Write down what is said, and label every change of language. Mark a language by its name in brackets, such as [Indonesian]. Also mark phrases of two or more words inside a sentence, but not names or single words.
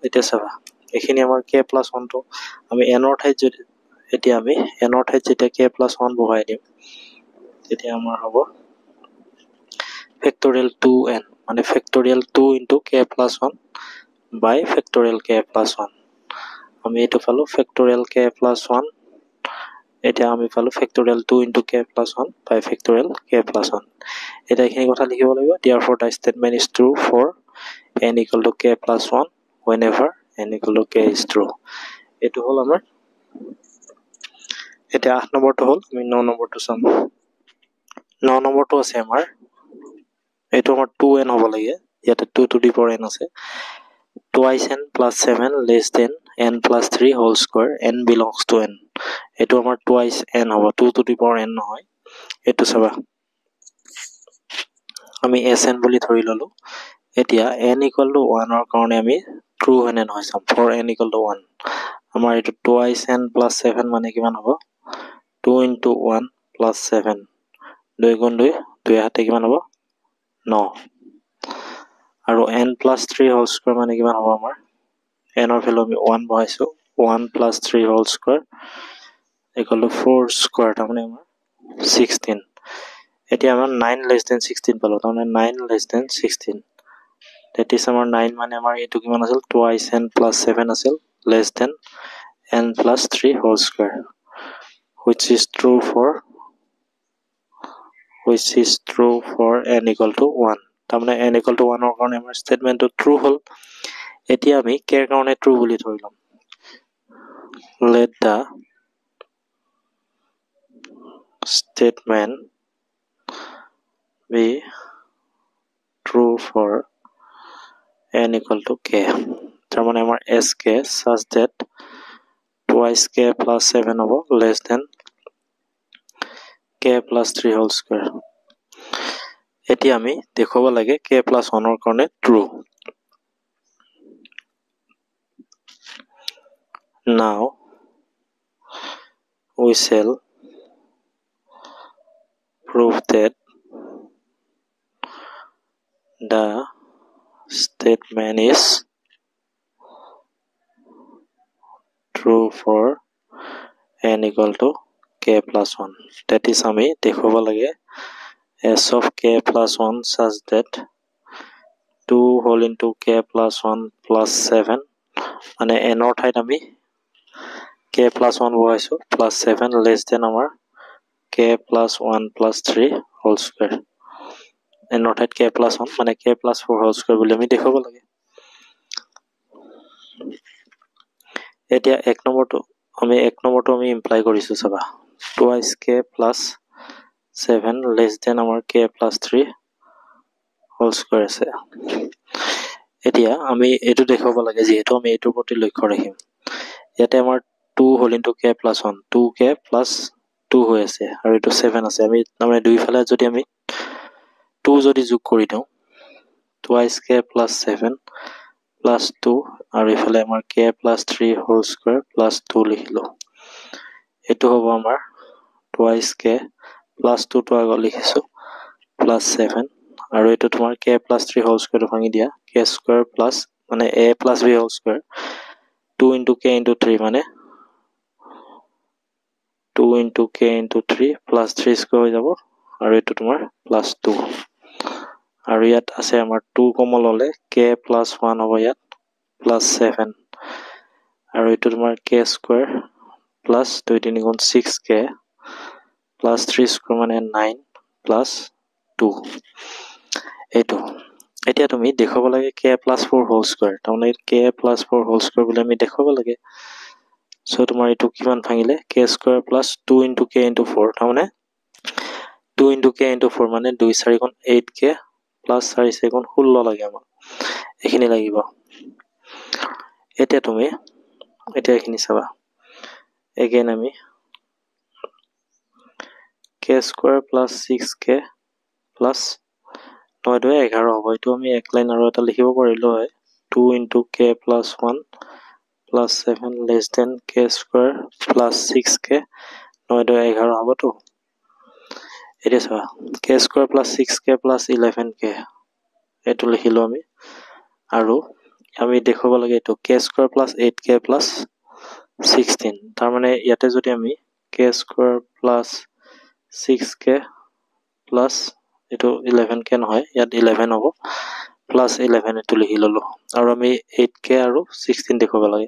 [Assamese] এতিয়া চাবা এইখিনি আমাৰ [English] k plus 1টো [Assamese] আমি n ৰ ঠাইত যদি এতিয়া আমি n ৰ ঠাইত যেতিয়া [English] k plus 1 [Assamese] বহাই দিম তেতিয়া আমাৰ হ'ব ফেক্টৰিয়েল 2n, মানে [English] factorial 2 into k plus 1 by factorial k plus 1 [Assamese] বাই ফেক্টৰিয়েল k প্লাছ 1। আমি এইটো পালো [English] factorial k plus 1. [Assamese] এতিয়া আমি পালো [English] factorial 2 into k plus 1 by factorial k plus 1 [Assamese] বাই ফেক্টৰিয়েল k প্লাছ 1। এতিয়া এইখিনি কথা লিখিব লাগিব। [English] Therefore the statement is true for n equal to k plus 1 whenever n equal to k is true. [Assamese] এইটো হল আমাৰ। এতিয়া 8 নম্বৰটো হল, আমি 9 নম্বৰটো চাম। 9 নম্বৰটো আছে আমাৰ, এইটো আমাৰ 2n হ'ব লাগে, ইয়াতে [English] 2 to the power n [Assamese] আছে। [English] Twice n plus 7 less than n plus 3 whole square, n belongs to n। [Assamese] এইটো আমাৰ [English] twice n [Assamese] হ'ব, [English] 2 to the power n [Assamese] নহয়। এইটো চাবা আমি sn বুলি ধৰি ললো। এতিয়া [English] n equal to 1 [Assamese] ৰ কাৰণে আমি ট্ৰু হয়নে নহয় চাম। [English] for n equal to 1 [Assamese] আমাৰ এইটো [English] twice n plus 7 [Assamese] মানে কিমান হ'ব, [English] 2 into 1 plus 7, [Assamese] 2 গুণ 2, 2 হাতে কিমান হ'ব 9, আৰু [English] n plus 3 whole square [Assamese] মানে কিমান হ'ব আমাৰ, n ৰ ভ্যালু আমি 1 বহাইছো, [English] 1 plus 3 whole square equal to 4 square, [Assamese] তাৰমানে আমাৰ 16। এতিয়া আমাৰ [English] 9 less than 16 [Assamese] পালো, তাৰমানে [English] 9 less than 16, that is [Assamese] আমাৰ 9 মানে আমাৰ এইটো কিমান আছিল, [English] twice n plus 7 [Assamese] আছিল, [English] less than n plus 3 whole square, which is true for n equal to 1। [Assamese] তাৰমানে [English] n equal to 1 [Assamese] ৰ কাৰণে আমাৰ statementটো true হল। এতিয়া আমি k ৰ কাৰণে true বুলি ধৰি লম। [English] let the statement be true for n equal to k। [Assamese] তাৰমানে আমাৰ [English] sk such that twice k plus 7 [Assamese] হ'ব [English] less than k plus 3 whole square। [Assamese] এতিয়া আমি দেখুৱাব লাগে [English] k plus 1 [Assamese] ৰ কাৰণে true। [English] Now we shall prove that the statement is true for n equal to k plus 1। that is [Assamese] আমি দেখুৱাব লাগে [English] s of k plus 1 such that 2 whole into k plus 1 plus 7, [Assamese] মানে n ৰ ঠাইত আমি [English] k plus 1 [Assamese] বহাইছো [English] plus 7 less than [Assamese] আমাৰ [English] k plus 1 plus 3 whole square। [Assamese] n ৰ ঠাইত [English] k plus 1 [Assamese] মানে [English] k plus 4 whole square [Assamese] বুলি আমি দেখুৱাব লাগে। এতিয়া [English] 1 নম্বৰটো [Assamese] আমি ইমপ্লাই কৰিছো চাবা, [English] twice k plus 7 less than [Assamese] আমাৰ [English] k plus 3 whole square [Assamese] আছে। এতিয়া আমি এইটো দেখুৱাব লাগে, যিহেতু আমি এইটোৰ প্ৰতি লক্ষ্য ৰাখিম। ইয়াতে আমাৰ [English] 2 whole into k plus 1, [Assamese] 2k plus 2 হৈ আছে আৰু এইটো 7 আছে। আমি তাৰমানে দুইফালে যদি আমি 2 যদি যোগ কৰি দিওঁ, [English] twice k plus 7 plus 2 [Assamese] আৰু ইফালে আমাৰ [English] k plus 3 whole square plus 2 [Assamese] লিখিলো। এইটো হ'ব আমাৰ [English] twice k plus 2 [Assamese] টো আগত লিখিছো plus 7, আৰু এইটো তোমাৰ [English] k plus 3 whole square [Assamese] টো ভাঙি দিয়া, k square plus মানে [English] a plus b whole square, 2 into k into 3 [Assamese] মানে [English] 2 into k into 3 plus 3 square [Assamese] হৈ যাব, আৰু এইটো তোমাৰ plus 2, আৰু ইয়াত আছে আমাৰ 2 কমন ললে [English] k plus 1 [Assamese] হ'ব ইয়াত plus 7, আৰু এইটো তোমাৰ [English] k square plus 2 [Assamese] 3 গুণ 6k plus 3 square মানে 9 plus 2 এইটো। এতিয়া তুমি দেখুৱাব লাগে [English] k plus 4 whole square, [Assamese] তাৰমানে [English] k plus 4 whole square [Assamese] বুলি আমি দেখুৱাব লাগে। so তোমাৰ এইটো কিমান ভাঙিলে, [English] k square plus 2 into k into 4, [Assamese] তাৰমানে [English] 2 into k into 4 [Assamese] মানে 2 4 গুণ [English] 8k plus 4 4 গুণ 16 [Assamese] লাগে আমাক, এইখিনি লাগিব। এতিয়া তুমি এইখিনি চাবা, again আমি [English] k square plus 6k [Assamese] প্লাছ 9 2 11 হ'ব। এইটো আমি এক লাইন আৰু এটা লিখিব পাৰিলোঁ হয় [English] 2 into k plus 1 plus 7 less than k square plus 6k 9 [Assamese] 2 11 হ'বতো। এতিয়া চোৱা [English] k square plus 6k plus 11k [Assamese] এইটো লিখিলোঁ আমি আৰু আমি দেখুৱাব লাগে এইটো [English] k square plus 8k plus 16 [Assamese] তাৰমানে ইয়াতে যদি আমি [English] k square plus 6k plus [Assamese] এইটো 11k নহয় ইয়াত 11 হ'ব [English] plus 11 [Assamese] এইটো লিখি ললো আৰু আমি [English] 8k [Assamese] আৰু 16 দেখুৱাব লাগে